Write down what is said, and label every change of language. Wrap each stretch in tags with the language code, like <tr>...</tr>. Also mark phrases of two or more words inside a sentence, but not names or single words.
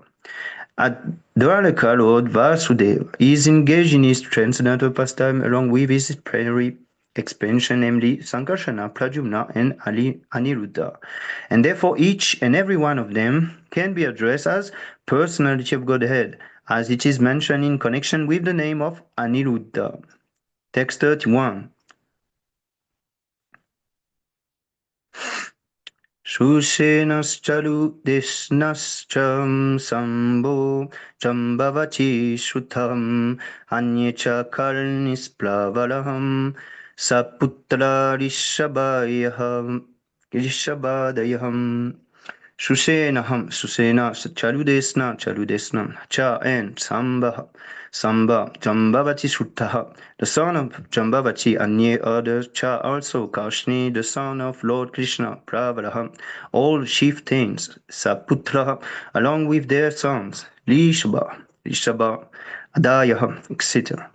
<en>At Dwaraka, Lord Vasudeva is engaged in his transcendental pastime along with his plenary expansion, namely Sankarsana, Prajumna, and Aniruddha. And therefore each and every one of them can be addressed as personality of Godhead, as it is mentioned in connection with the name of Aniruddha. Text 31.</en> <sa>Shushenaschalu desnascham sambo chambavati shutam anyecha karnisplavalaham saputra rishabadayaham.</sa> <en>Susena, Chaludesna, Cha and Samba, Jambavati Shuttaha, the son of Jambavati, and near others, Cha also, Kaushni, the son of Lord Krishna, Pravalaham, all chieftains, Saputra, along with their sons, Rishabha, Adayaham, etc.</en>